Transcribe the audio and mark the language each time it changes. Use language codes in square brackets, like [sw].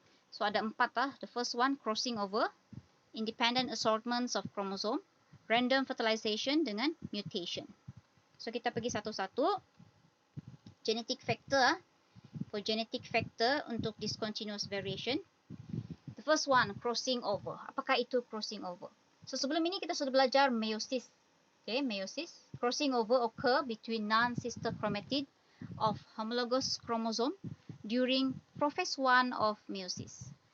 [ms] So ada 4 [en] The first one, crossing over, independent assortments of chromosome, random fertilization dengan mutation. So [ms] kita pergi satu-satu. [en] Genetic factor, for genetic factor untuk discontinuous variation. The first one, crossing over. [ms] Apakah itu crossing over? So sebelum ini kita sudah belajar meiosis. Okay, meiosis. [en] Crossing over occur between non-sister chromatid of homologous chromosome during prophase 1 of meiosis.